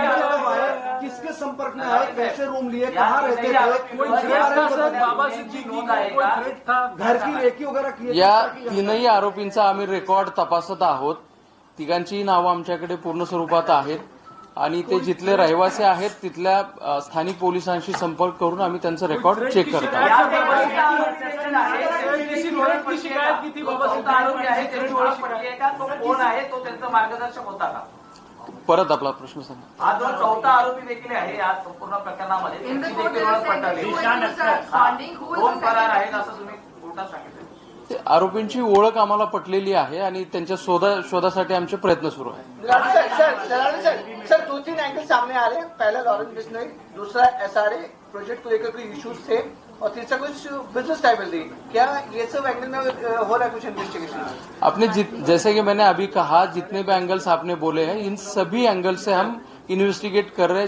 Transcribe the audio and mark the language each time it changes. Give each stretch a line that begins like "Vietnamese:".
Hindi: किसके संपर्क में आए, कैसे रूम लिए, कहाँ रहते थे, बाबा सिद्दीकी को कोई थ्रेट था? घर की रेकी वगैरह की?
Marathi: या तीनही आरोपींचा आम्ही रेकॉर्ड तपासत आहोत. तिघांचीही नावं आमच्याकडे पूर्ण स्वरूपात आहेत आणि ते जिथले रहिवासी आहेत तिथल्या स्थानिक पोलिसांशी संपर्क करून आम्ही त्यांचं रेकॉर्ड चेक करतो.
Hindi: किसी थ्रेट की शिकायत की थी बाबा
Marathi: तो कोण आहे, तो त्यांचा मार्गदर्शक होता का? परत आपला प्रश्न सांगा. हा जो चौथा आरोपी देखील आहे या संपूर्ण प्रकरणामध्ये, त्यांची देखील ओळख पटली. दोन फरार आहेत असं तुम्ही कोर्टात सांगितलं. ते आरोपींची ओळख आम्हाला पटलेली आहे आणि त्यांच्या शोधासाठी आमचे प्रयत्न सुरू आहेत.
Hindi: सर 2-3 एंगल सामने आ रहे हैं. पहला लॉरेंस बिश्नोई, दूसरा एसआरए प्रोजेक्ट को लेकर कोई इश्यूज थे और तीसरा कुछ बिजनेस टाइबल. क्या ये सब एंगल में हो रहा है कुछ इन्वेस्टिगेशन? आपने जैसे कि मैंने अभी कहा, जितने भी एंगल्स आपने बोले हैं, इन सभी एंगल से हम इन्वेस्टिगेट कर रहे हैं.